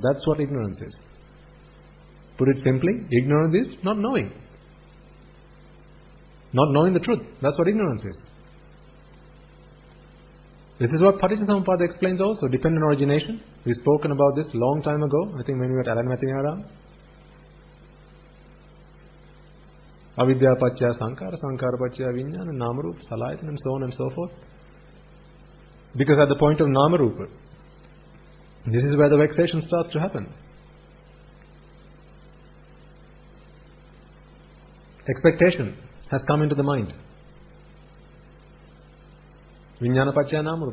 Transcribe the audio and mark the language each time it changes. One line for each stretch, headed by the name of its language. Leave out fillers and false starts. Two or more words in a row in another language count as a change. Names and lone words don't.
English: That's what ignorance is. Put it simply, ignorance is not knowing. Not knowing the truth. That's what ignorance is. This is what Paticcasamuppada explains also, dependent origination. We've spoken about this long time ago, I think when we were at Alanmathinara.
Pali: Avidya Pacchaya Sankara, Sankara Pacchaya Vijnana, Namarupa, Salayatana,
English: and so on and so forth. Because at the point of Namarupa, this is where the vexation starts to happen. Expectation has come into the mind.
Pali: Vijnana Pacchaya Namarupa.